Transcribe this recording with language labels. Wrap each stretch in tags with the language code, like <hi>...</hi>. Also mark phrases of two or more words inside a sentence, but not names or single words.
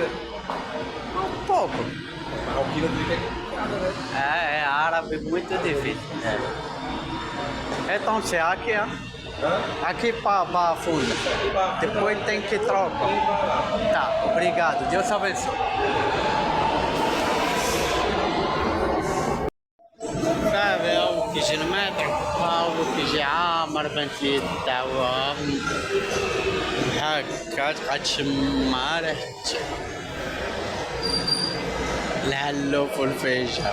<pt>Um pouco. Marroquino do jeito é complicado, né? É árabe, muito difícil. É. Então, se aqui, ó. Hã? Aqui para Barra Funda. Depois tem que trocar. Tá, obrigado. Deus abençoe.</pt> <ar>صافي هاو كيجي المتر هاو كيجي عامر بنت لي الدعوة هاكا تبقى تشم ريحة الهلوف والفيجة.</ar>